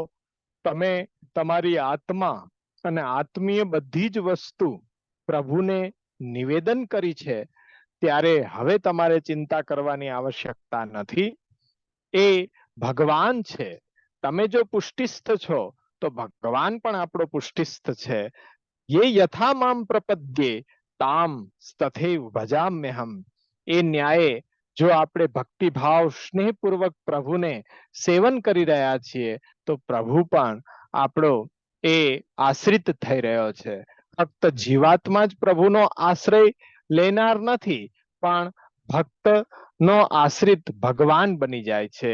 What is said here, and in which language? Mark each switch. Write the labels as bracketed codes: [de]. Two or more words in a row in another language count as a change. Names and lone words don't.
[gu] તમે તમારી આત્મા અને આત્મીય બધી જ વસ્તુ પ્રભુને નિવેદન કરી છે, ત્યારે હવે તમારે ચિંતા કરવાની આવશ્યકતા નથી. એ ભગવાન છે. તમે જો પુષ્ટિસ્થ છો તો ભગવાન પણ આપણો પુષ્ટિસ્થ છે. [sa] ये यथा माम प्रपद्ये ताम तथैव भजाम्यहम. [gu] એ ન્યાયે જો આપણે ભક્તિભાવ સ્નેહપૂર્વક પ્રભુને સેવન કરી રહ્યા છીએ તો પ્રભુ પણ આપણો એ આશ્રિત થઈ રહ્યો છે. ફક્ત જીવાત્મા જ પ્રભુનો આશ્રય લેનાર નથી, પણ ભક્ત નો આશ્રિત ભગવાન બની જાય છે.